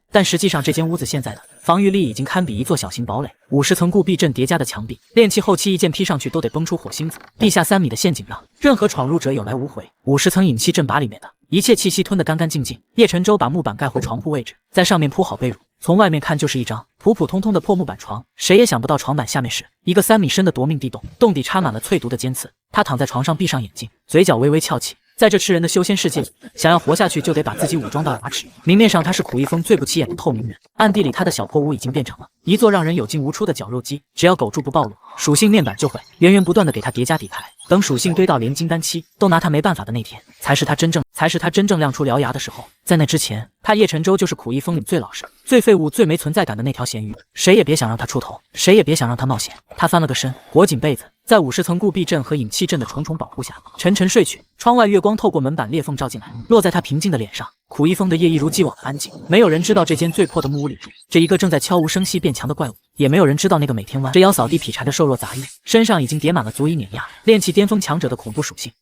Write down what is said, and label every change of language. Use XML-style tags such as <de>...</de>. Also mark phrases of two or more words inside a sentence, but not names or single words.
<zh>但實際上，這間屋子現在的防禦力已經堪比一座小型堡壘，50層固壁陣疊加的牆壁，練氣後期一劍劈上去都得崩出火星子。地下3米的陷阱讓任何闖入者有來無回，50層引氣陣把裡面的一切气息吞得干干淨淨。葉晨舟把木板蓋回床鋪位置，在上面鋪好被褥。從外面看就是一張普普通通的破木板床，誰也想不到床板下面是一個3米深的夺命地洞，洞底插滿了淬毒的尖刺。他躺在床上，閉上眼睛，嘴角微微翹起。在這吃人的修仙世界裡，想要活下去就得把自己武裝到牙齒。明面上他是苦一風最不起眼的透明人，暗地裡他的小破屋已經變成了一座讓人有進无出的绞肉機。只要苟住不暴露，屬性面板就會源源不斷的給他疊加底牌。等屬性堆到連金丹期都拿他沒辦法的那天，才是他真正亮出獠牙的時候。在那之前，他葉晨舟就是苦一風裡最老實、最廢物、最沒存在感的那條鹹魚，誰也別想讓他出頭，誰也別想讓他冒險。他翻了個身，裹緊被子， 在50層固壁陣和引氣陣的重重保護下，沉沉睡去。窗外月光透過門板裂縫照進來，落在他平靜的臉上。苦一封的夜一如既往安靜，沒有人知道這間最破的木屋裡住着一個正在悄無聲息變強的怪物，也沒有人知道那個每天彎着腰掃地劈柴的瘦弱雜役，身上已經疊滿了足以碾壓練氣巔峰強者的恐怖屬性。</zh>